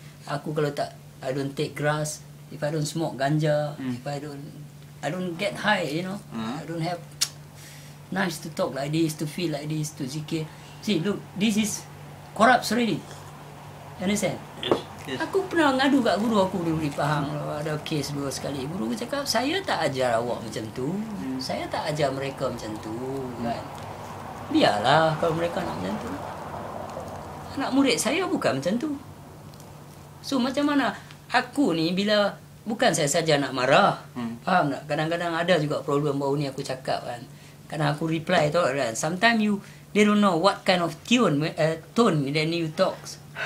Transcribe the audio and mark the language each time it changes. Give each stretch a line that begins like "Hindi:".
Malay: Aku kalau tak,
English: I don't take grass, if I don't smoke ganja, if I don't get high, you know. I don't have nice to talk like this, to feel like this, to zikir. See, look, this is corrupt already. Understand? Yes.
Malay: Aku pernah ngadu kat guru aku dulu di Pahang. Ada kes dua sekali. Guru aku cakap, saya tak ajar awak macam tu. Saya tak ajar mereka macam tu. Kan? Biarlah kalau mereka nak macam tu. Anak murid saya bukan macam tu. So macam mana aku ni bila, bukan saya saja nak marah. Faham tak? Kadang-kadang ada juga problem baru ni aku cakap kan. Kadang aku reply tu kan.
English: Sometimes they don't know what kind of tone that you talks.